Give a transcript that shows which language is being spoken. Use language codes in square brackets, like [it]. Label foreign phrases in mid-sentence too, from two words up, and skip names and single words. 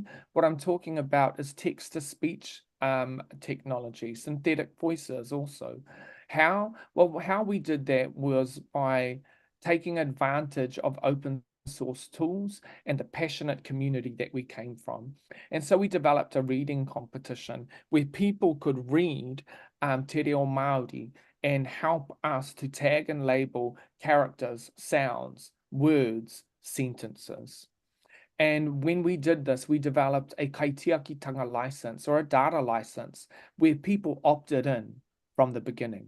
[en] What I'm talking about is text to speech technology, synthetic voices also. How? Well, how we did that was by taking advantage of open source tools and the passionate community that we came from. And so we developed a reading competition where people could read te reo Māori and help us to tag and label characters, sounds, words, sentences. And when we did this, we developed a kaitiakitanga license or a data license where people opted in from the beginning.